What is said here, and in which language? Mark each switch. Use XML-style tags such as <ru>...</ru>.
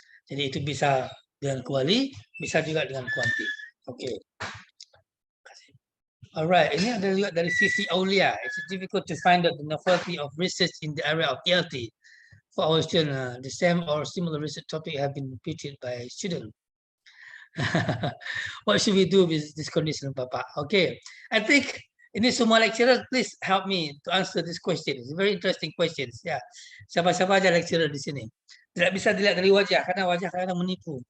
<id>Jadi itu bisa dengan kuali, bisa juga dengan kuanti. Oke. Alright, ini ada juga dari sisi Aulia.</id> <en>It's difficult to find out the novelty of research in the area of ELT for our students. The same or similar research topic have been repeated by students. What should we do with this condition, Bapak? Okay, I think</en> <id>ini semua</id> <en>lecturer, please help me to answer this question. It's very interesting questions.</en> <id>Ya, siapa-siapa aja lecturer di sini. Tidak bisa dilihat dari wajah karena wajah kadang menipu.</id>